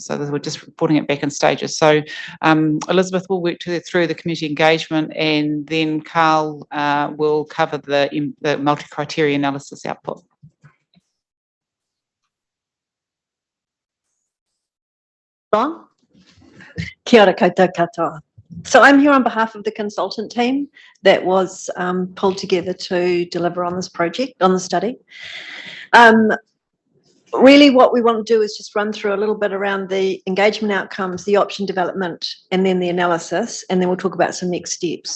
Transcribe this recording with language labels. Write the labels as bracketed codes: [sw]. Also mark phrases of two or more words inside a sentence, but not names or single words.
[en] So we're just reporting it back in stages. So Elizabeth will work through the community engagement, and then Carl will cover the multi-criteria analysis output. On. [mi] Kia ora koutou katoa. [en] So I'm here on behalf of the consultant team that was pulled together to deliver on this project, on the study. Really what we want to do is just run through a little bit around the engagement outcomes, the option development, and then the analysis, and then we'll talk about some next steps.